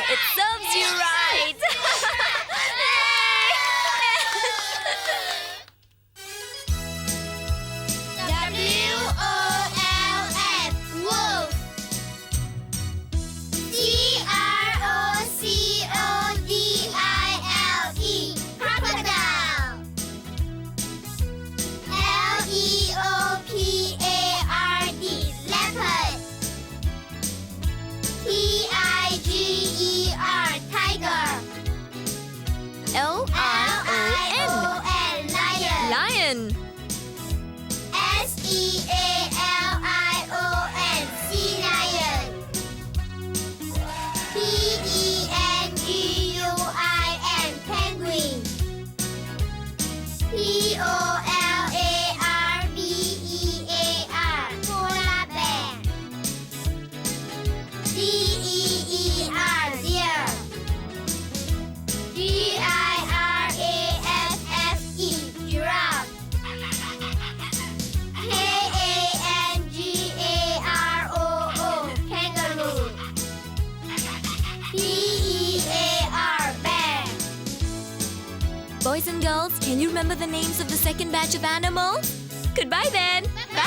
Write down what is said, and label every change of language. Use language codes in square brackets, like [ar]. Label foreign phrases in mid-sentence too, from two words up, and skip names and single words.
[en] It serves you right. W-O-L-F. Wolf. C-R-O-C-O-D-I-L-E. Crocodile. L-E-O-P-A-R-D. Leopard. T-I-G-E-R. Tiger. L-I-O-N. Lion. Lion. S-E-A-L-I-O-N. Sea lion. P-E-N-G-U-I-N. Penguin. P-O-L-A-R-B-E-A-R. Polar bear. D-E-E-R. Deer. G-I-R-A-F-F-E. Giraffe. K-A-N-G-A-R-O-O. Kangaroo. P-E-A-R. Bear. Boys and girls, can you remember the names of the second batch of animals? Goodbye then.